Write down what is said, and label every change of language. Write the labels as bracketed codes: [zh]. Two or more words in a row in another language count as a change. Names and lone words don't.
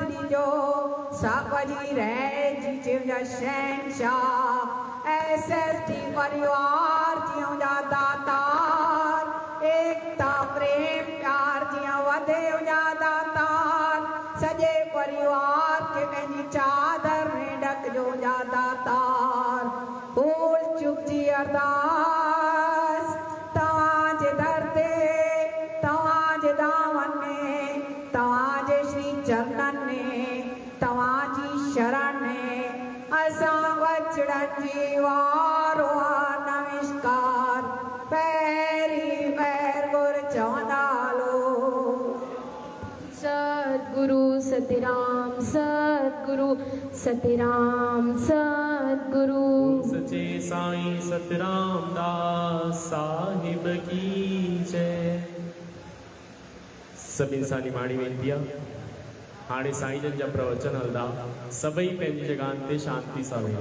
[sd] जो सावजी रहे जी जिउंजा शहंशाह SST परिवार जिउंजा दातार एकता प्रेम प्यार जिया वधे उजा दातार सजे परिवार के पंहिंजी चादर में ढक जो जा दातार भूल चुक जी अरदास तव्हांजे दर ते तव्हांजे दामन में तव्हांजे श्री चरणन में तव्हांजी शरण में असां वचड़न जी वारो आ नमस्कार पैरी पैर गुर चवंदा हलो सतगुरु सतराम सतगुरु सतराम सतगुरु सचे साईं सतराम दास साहिब की जय। सभिनी सां निमाणी वेंदी आहे हाणे साईं जन जा प्रवचन हलंदा सभई पंहिंजी जॻहियुनि ते शांति सां वेहो।